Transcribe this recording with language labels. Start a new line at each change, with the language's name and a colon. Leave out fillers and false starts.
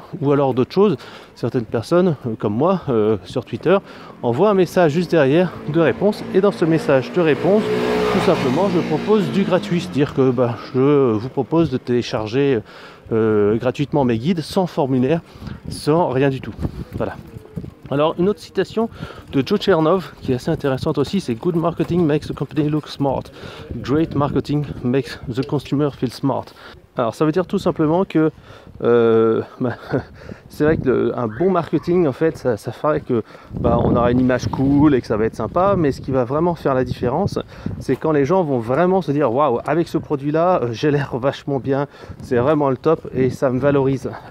French: Ou alors d'autres choses, certaines personnes comme moi sur Twitter envoient un message juste derrière de réponse, et dans ce message de réponse, tout simplement je propose du gratuit, c'est-à-dire que je vous propose de télécharger gratuitement mes guides sans formulaire, sans rien du tout. Voilà. Alors une autre citation de Joe Chernov qui est assez intéressante aussi, c'est
English: Good marketing makes the company look smart. Great marketing makes the consumer feel smart.
French: Alors ça veut dire tout simplement que c'est vrai qu'un bon marketing en fait ça ferait que on aura une image cool et que ça va être sympa, mais ce qui va vraiment faire la différence, c'est quand les gens vont vraiment se dire waouh, avec ce produit là j'ai l'air vachement bien, c'est vraiment le top et ça me valorise.